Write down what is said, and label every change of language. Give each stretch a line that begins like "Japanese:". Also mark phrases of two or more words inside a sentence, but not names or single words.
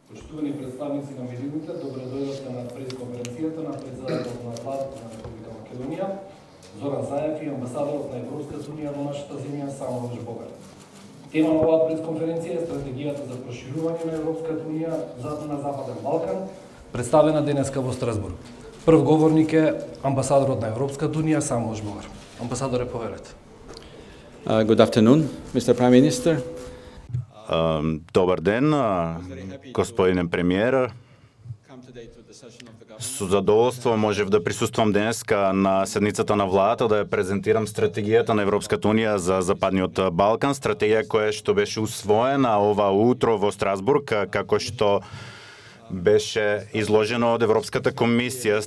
Macedonian: Почитувани представници на медиумите, добре дојдовте на пресконференцијата на председателот на владата на Република Македонија, Зоран Заев и амбасадорот на Европската унија во нашата земја Самуел Жбогар. Тема на оваа пресконференција е стратегијата за проширување на Европската унија на Западен Балкан, представена денеска во Страсбург. Прв говорник е амбасадорот на Европската унија Самуел Жбогар. Амбасадоре, повелете.
English: Good afternoon, Mr. Prime Minister.
Macedonian: Добар ден, господин премиер. Со задоволство можев да присуствам денеска на седницата на владата да ја презентирам стратегијата на Европската унија за Западниот Балкан, стратегија која што беше усвоена ова утро во Страсбург, како што беше изложено од Европската комисија.